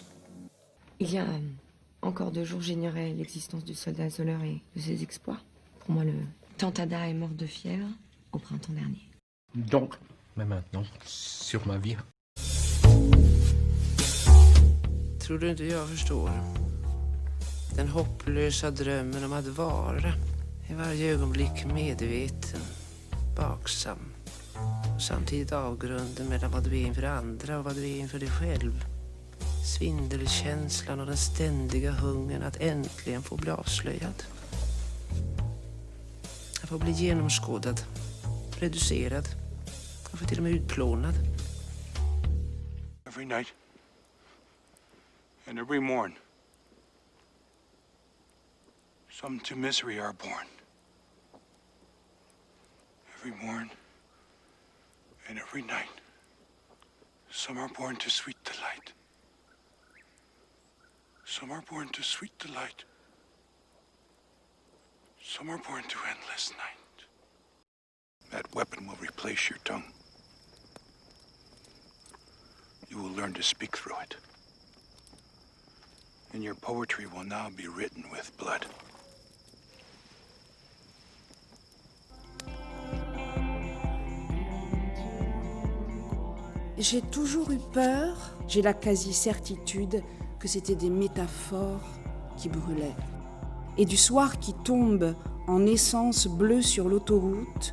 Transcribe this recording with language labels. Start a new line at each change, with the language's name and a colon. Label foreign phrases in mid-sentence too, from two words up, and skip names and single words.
French: Il y a encore 2 jours, j'ignorais l'existence du soldat isoleur et de ses exploits. Pour moi, le Tantada est mort de fièvre au printemps dernier. Donc, mais maintenant, sur ma vie.
Swedish: Tror du inte jag förstår? Den hopplösa drömmen om att vara i varje ögonblick medveten, vaksam. Och samtidigt avgrunden mellan vad du är inför andra och vad du är inför dig själv. Svindelkänslan och den ständiga hungern att äntligen få bli avslöjad. Att få bli genomskådad, reducerad och få till och med utplånad.
English: Every night and every morn, some to misery are born. Every morn and every night, some are born to sweet delight. Some are born to sweet delight. Some are born to endless night. That weapon will replace your tongue. You will learn to speak through it. And your poetry will now be written with blood.
French: J'ai toujours eu peur, j'ai la quasi-certitude que c'était des métaphores qui brûlaient. Et du soir qui tombe en essence bleue sur l'autoroute.